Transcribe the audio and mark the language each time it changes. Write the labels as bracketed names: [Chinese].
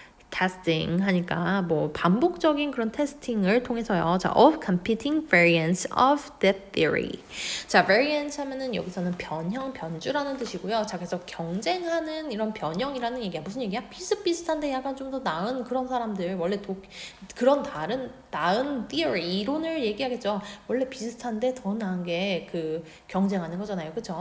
[Korean] testing 하니까 뭐 반복적인 그런 테스팅을 통해서요. [English] 자, of competing variants of the theory. [Korean] 자, variance 하면은 여기서는 변형, 변주라는 뜻이고요. 자, 그래서 경쟁하는 이런 변형이라는 얘기야. 무슨 얘기야? 비슷비슷한데 약간 좀 더 나은 그런 사람들, 원래 그런 나은 theory, 이론을 얘기하겠죠. 원래 비슷한데 더 나은 게 그 경쟁하는 거잖아요. 그렇죠?